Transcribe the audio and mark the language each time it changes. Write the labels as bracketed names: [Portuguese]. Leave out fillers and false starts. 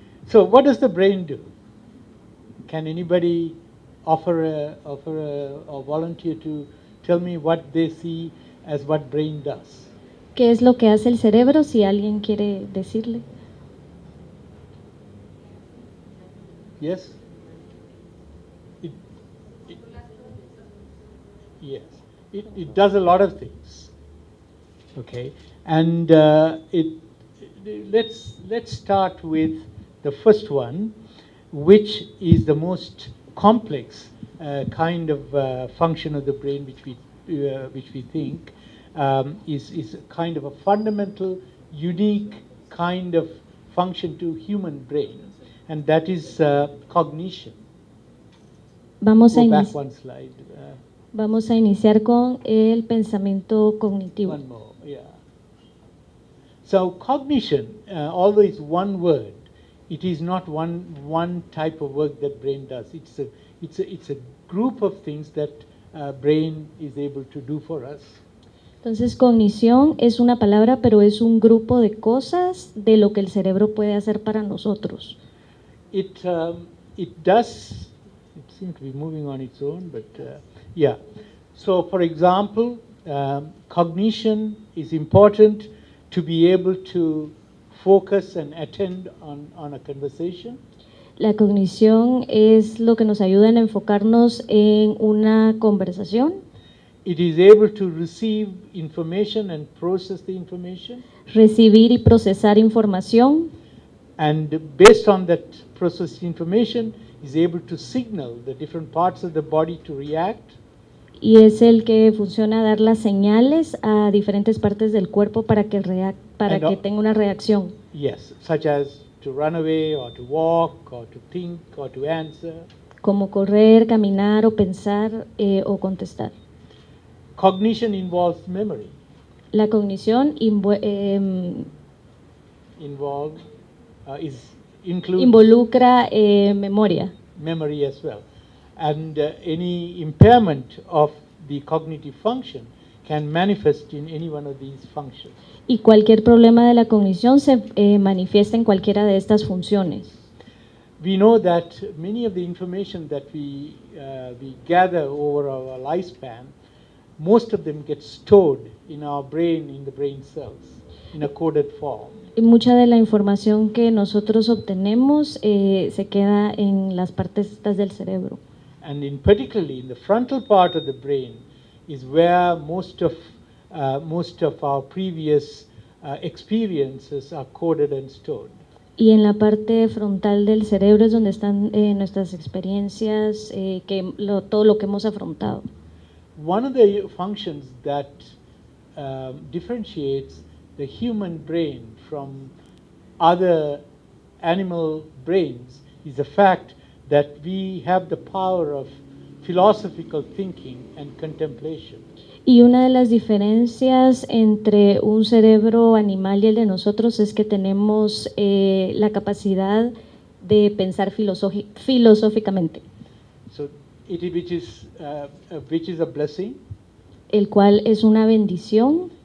[English] So what does the brain do? Can anybody offer a volunteer to tell me what they see as what brain does? [Spanish] ¿Qué es lo que hace el cerebro? Si alguien quiere decirle. [English] Yes? Yes. It does a lot of things. Okay. And let's start with the first one, which is the most complex kind of function of the brain, which we think is kind of a fundamental, unique kind of function to human brain, and that is cognition. [Spanish] Vamos [English] Go back one slide. [Spanish] Vamos a iniciar con el pensamiento cognitivo. [English] One more, yeah. So cognition, although it's one word, it is not one type of work that brain does. It's a group of things that brain is able to do for us. [Spanish] Entonces, cognición es una palabra, pero es un grupo de cosas de lo que el cerebro puede hacer para nosotros. [English] It does. It seems to be moving on its own, but yeah. So, for example, cognition is important to be able to focus and attend on a conversation. [Spanish] La cognición es lo que nos ayuda en enfocarnos en una conversación. [English] It is able to receive information and process the information. [Spanish] Recibir y procesar información. [English] And based on that processed information, is able to signal the different parts of the body to react. [Spanish] Y es el que funciona a dar las señales a diferentes partes del cuerpo para que tenga una reacción. [English] Yes, such as to run away or to walk or to think or to answer. [Spanish] Como correr, caminar o pensar o contestar. [English] Cognition involves memory. [Spanish] La cognición involucra memoria. [English] Memory as well. And any impairment of the cognitive function can manifest in any one of these functions. [Spanish] Y cualquier problema de la cognición se manifiesta en cualquiera de estas funciones. [English] We know that many of the information that we gather over our lifespan, most of them get stored in our brain, in the brain cells, in a coded form. [Spanish] Y mucha de la información que nosotros obtenemos se queda en las partes estas del cerebro. [English] And in particularly in the frontal part of the brain is where most of our previous experiences are coded and stored. [Spanish] Y en la parte frontal del cerebro es donde están nuestras experiencias, todo lo que hemos afrontado. [English] One of the functions that differentiates the human brain from other animal brains is the fact that we have the power of philosophical thinking and contemplation. [Spanish] Y una de las diferencias entre un cerebro animal y el de nosotros es que tenemos la capacidad de pensar filosóficamente, [English] So which is a blessing. [Spanish] el cual es una bendición.